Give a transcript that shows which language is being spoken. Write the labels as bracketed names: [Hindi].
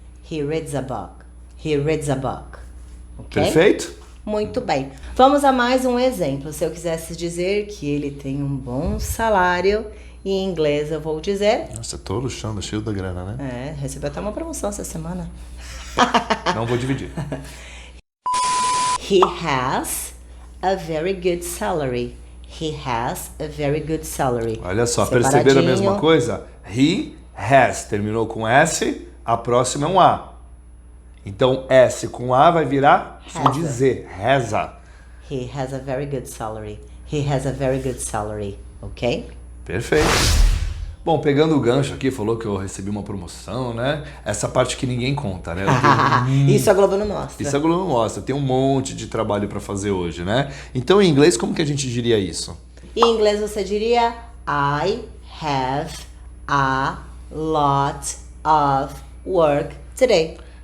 [English] He reads a book. He reads a book. Ok? [Portuguese] Perfeito? Muito bem. Vamos a mais um exemplo. Se eu quisesse dizer que ele tem um bom salário, em inglês eu vou dizer... Nossa, tô luxando, cheio da grana, né? Recebeu até uma promoção essa semana. Não vou dividir. [English] He has a very good salary. He has a very good salary. [Portuguese] Olha só, perceberam a mesma coisa? He has, terminou com S, a próxima é um A. Então, S com A vai virar som de Z, reza. [English] He has a very good salary. He has a very good salary. [Portuguese] Ok? Perfeito. Bom, pegando o gancho aqui, falou que eu recebi uma promoção, né? Essa parte que ninguém conta, né? Isso a Globo não mostra. Isso a Globo não mostra. Tem um monte de trabalho para fazer hoje, né? Então, em inglês, como que a gente diria isso? Em inglês você diria [English] I have a lot of work today.